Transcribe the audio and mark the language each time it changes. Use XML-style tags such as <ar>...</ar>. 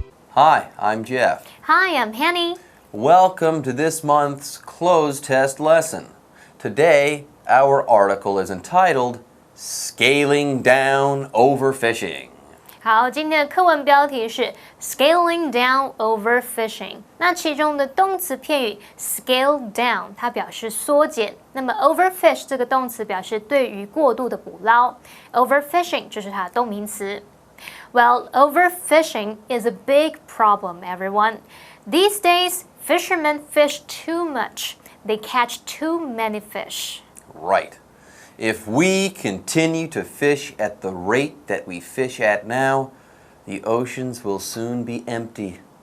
<en>Hi, I'm Jeff. Hi, I'm Hanny. Welcome to this month's closed test lesson. Today, our article is entitled Scaling Down Overfishing.</en> <zh>好，今天的课文标题是 Scaling Down Overfishing。那其中的动词片语 scale down， 它表示缩减。那么 overfish 这个动词表示对于过度的捕捞 ，overfishing 就是它的动名词。</zh> <en>Well, overfishing is a big problem, everyone. These days, fishermen fish too much. They catch too many fish. Right. If we continue to fish at the rate that we fish at now, the oceans will soon be empty.</en>